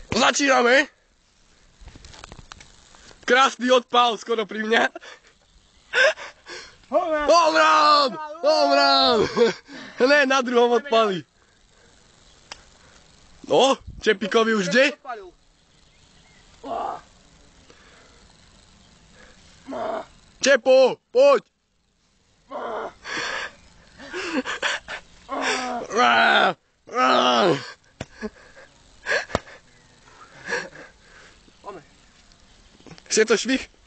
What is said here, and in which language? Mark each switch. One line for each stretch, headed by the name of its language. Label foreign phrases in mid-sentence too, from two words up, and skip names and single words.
Slovak: Začíname. Krásny odpál skoro pri mňa.
English: Home run! Home run!
Slovak: Ne, na druhom odpali. No, Čepíkovi už ide. Čepo, poď! Chce to švih?